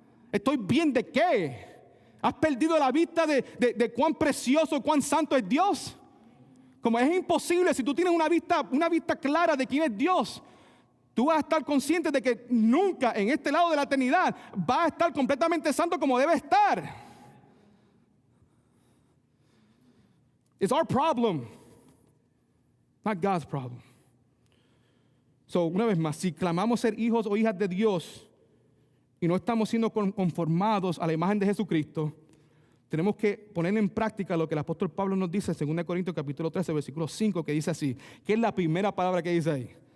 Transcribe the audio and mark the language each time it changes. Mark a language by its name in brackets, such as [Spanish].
[Spanish] ¿Estoy bien de qué? ¿Has perdido la vista de cuán precioso, cuán santo es Dios? Como es imposible, si tú tienes una vista clara de quién es Dios, tú vas a estar consciente de que nunca en este lado de la eternidad vas a estar completamente santo como debe estar. [English] It's our problem, not God's problem. [Spanish] So, una vez más, si clamamos ser hijos o hijas de Dios y no estamos siendo conformados a la imagen de Jesucristo, tenemos que poner en práctica lo que el apóstol Pablo nos dice en 2 Corintios capítulo 13, versículo 5, que dice así. ¿Qué es la primera palabra que dice ahí?